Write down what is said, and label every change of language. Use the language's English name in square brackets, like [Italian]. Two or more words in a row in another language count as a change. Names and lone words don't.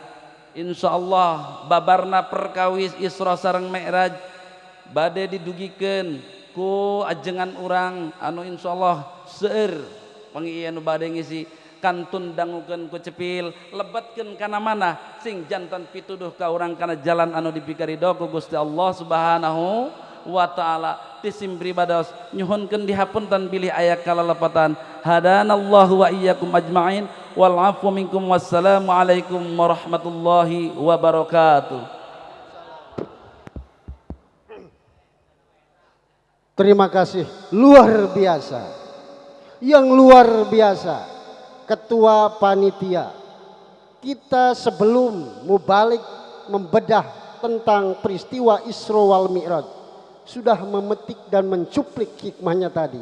[Sundanese] Insyaallah babarna perkawis Isra sareng Mi'raj bade didugikeun ku ajengan urang anu insyaallah seueur pangieu anu bade ngisi kantun dangukeun ku cepil lebetkeun kana mana sing jantan pituduh ka urang kana jalan anu dipikaridho ku Gusti Allah [Arabic] سبحانه وتعالى. [Sundanese] Tisim pribados nyuhunkeun dihapunten bilih aya kalalepatan. [Arabic] هدانا الله وإياكم أجمعين والعفو منكم والسلام عليكم ورحمة الله وبركاته. [Indonesian] Terima kasih luar biasa, yang luar biasa ketua panitia kita. Sebelum mubalik membedah tentang peristiwa Isra wal Mi'raj sudah memetik dan mencuplik hikmahnya tadi.